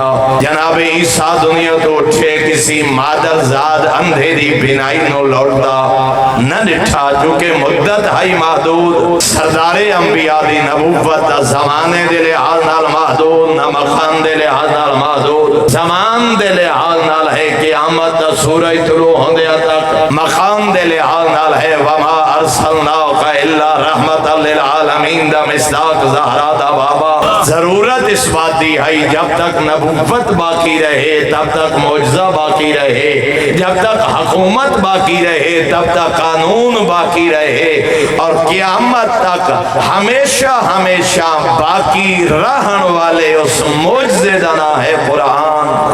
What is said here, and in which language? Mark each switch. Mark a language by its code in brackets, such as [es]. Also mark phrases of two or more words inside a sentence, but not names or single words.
[pa] جناب عیسیٰ دنیا توں اٹھے کسے مادر زاد انھے دی بینائی نوں لوٹدا نہ ڈٹھا. چونکہ مدت ہائی محدود سردار انبیاء دی نبوت زمانے دے لحاظ نال محدود نہ مکان دے لحاظ نال محدود زمان دے لحاظ نال اے قیامت دا سورج طلوع ہوندیاں تک. مکان دے لحاظ نال اے [ar] وما أرسلناك إلا رحمة للعالمين [pa] دا مصداق زہرا دا بابا. ضرورت اس گل دی اے جد تک نبوت باقی رہے تد تک معجزہ باقی رہے، جد تک حکومت باقی رہے تد تک قانون باقی رہے اور قیامت تک ہمیشہ ہمیشہ باقی رہن والے اس معجزے دا نام اے قرآن.